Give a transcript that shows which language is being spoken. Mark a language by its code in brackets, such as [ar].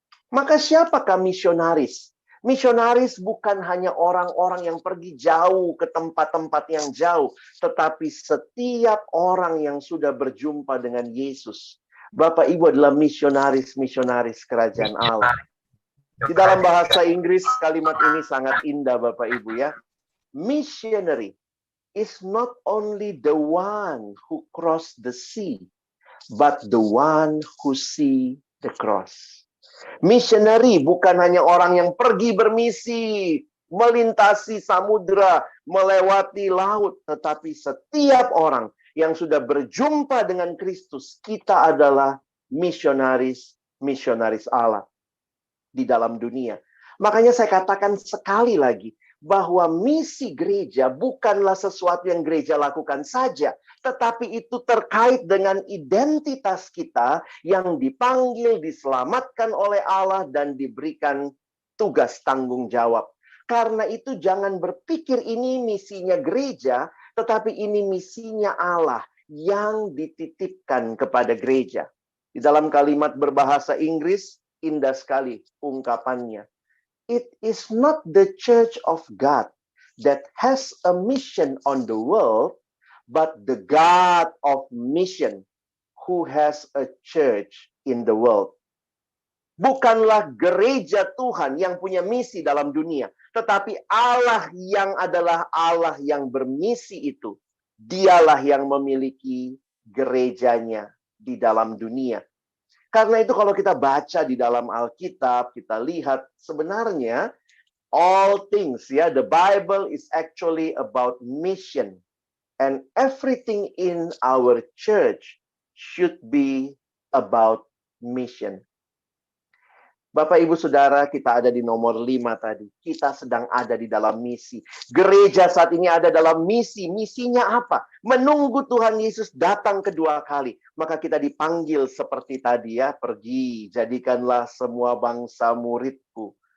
[id] Maka siapakah misionaris? Misionaris bukan hanya orang-orang yang pergi jauh ke tempat-tempat yang jauh, tetapi setiap orang yang sudah berjumpa dengan Yesus. Bapak Ibu adalah misionaris-misionaris kerajaan Allah. Di dalam bahasa Inggris kalimat ini sangat indah Bapak Ibu ya. [en] Missionary is not only the one who cross the sea, but the one who see the cross. [id] Missionary bukan hanya orang yang pergi bermisi, melintasi samudra, melewati laut, tetapi setiap orang yang sudah berjumpa dengan Kristus, kita adalah misionaris Allah di dalam dunia. Makanya saya katakan sekali lagi, bahwa misi gereja bukanlah sesuatu yang gereja lakukan saja, tetapi itu terkait dengan identitas kita yang dipanggil, diselamatkan oleh Allah, dan diberikan tugas tanggung jawab. Karena itu jangan berpikir ini misinya gereja, tetapi ini misinya Allah yang dititipkan kepada gereja. Di dalam kalimat berbahasa Inggris, indah sekali ungkapannya. [en] It is not the church of God that has a mission on the world, but the God of mission who has a church in the world. [id] Bukanlah gereja Tuhan yang punya misi dalam dunia, tetapi Allah yang adalah Allah yang bermisi itu. Dialah yang memiliki gerejanya di dalam dunia. Karena itu kalau kita baca di dalam Alkitab, kita lihat sebenarnya [en] all things, [id] ya, [en] the Bible is actually about mission. And everything in our church should be about mission. [id] Bapak, Ibu, Saudara, kita ada di nomor 5 tadi. Kita sedang ada di dalam misi. Gereja saat ini ada dalam misi. Misinya apa? Menunggu Tuhan Yesus datang kedua kali. Maka kita dipanggil seperti tadi ya. Pergi, jadikanlah semua bangsa muridku.